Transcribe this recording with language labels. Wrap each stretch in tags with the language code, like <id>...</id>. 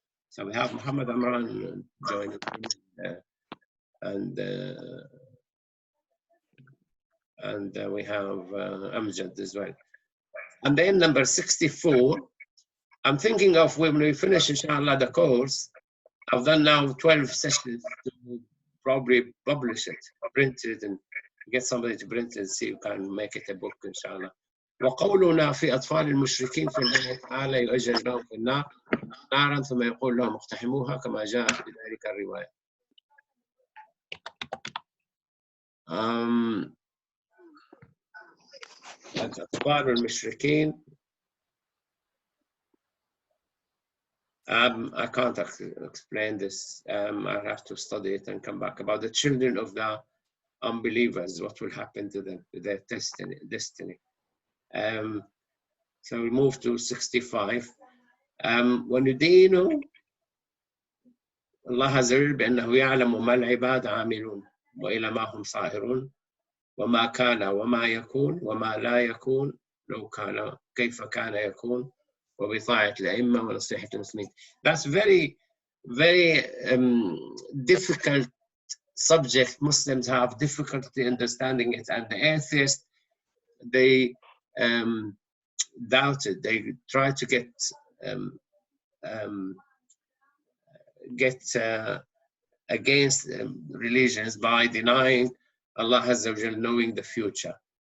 <en>So we have Muhammad Amran joining, and we have Amjad as well. And then number 64, I'm thinking of when we finish, inshallah, the course, I've done now 12 sessions to probably publish it, print it, and get somebody to print it and see if you can make it a book, inshallah.</en> <ar>وقولنا في أطفال المشركين في الله تعالى يؤجرنهم في النار نارا ثم يقول لهم اقتحموها كما جاء في ذلك الرواية. أطفال المشركين.</ar> <en>I can't explain this. I have to study it and come back about the children of the unbelievers. What will happen to them, to their destiny? So we move to 65.</en> <ar>وندين الله عز وجل بأنه يعلم ما العباد عاملون وإلى ما هم صائرون وما كان وما يكون وما لا يكون لو كان كيف كان يكون وبطاعة الأئمة ونصيحة المسلمين.</ar> <en>That's very, very difficult subject. Muslims have difficulty understanding it, and the atheists, they doubt it. They try to get against religions by denying Allah Azza wa Jal knowing the future.</en>